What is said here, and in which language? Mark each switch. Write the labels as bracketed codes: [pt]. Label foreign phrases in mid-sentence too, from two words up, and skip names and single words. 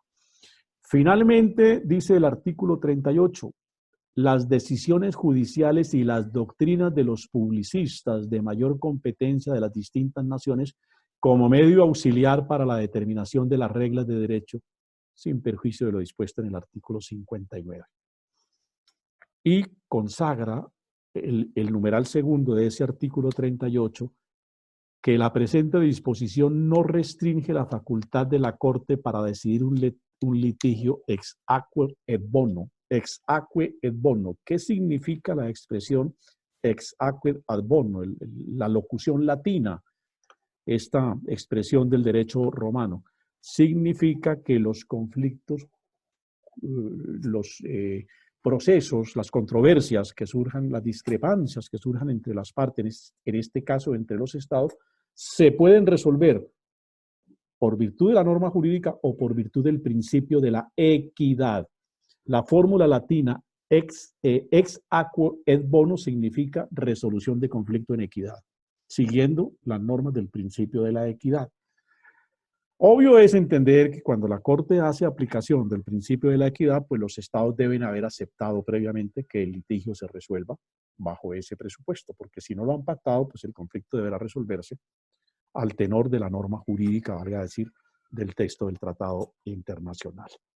[es] Finalmente, dice el artículo 38, las decisiones judiciales y las doctrinas de los publicistas de mayor competencia de las distintas naciones como medio auxiliar para la determinación de las reglas de derecho, sin perjuicio de lo dispuesto en el artículo 59. Y consagra el numeral segundo de ese artículo 38, que la presente disposición no restringe la facultad de la Corte para decidir un litigio [la] ex aequo et bono. Ex aequo et bono. [es] ¿Qué significa la expresión [la] ex aequo et bono? [es] La locución latina, esta expresión del derecho romano, significa que los conflictos los procesos, las controversias que surjan, las discrepancias que surjan entre las partes, en este caso entre los estados, se pueden resolver por virtud de la norma jurídica o por virtud del principio de la equidad. La fórmula latina [la] ex aequo et bono [es] significa resolución de conflicto en equidad, siguiendo las normas del principio de la equidad. Obvio es entender que cuando la Corte hace aplicación del principio de la equidad, pues los estados deben haber aceptado previamente que el litigio se resuelva bajo ese presupuesto, porque si no lo han pactado, pues el conflicto deberá resolverse al tenor de la norma jurídica, valga decir, del texto del tratado internacional.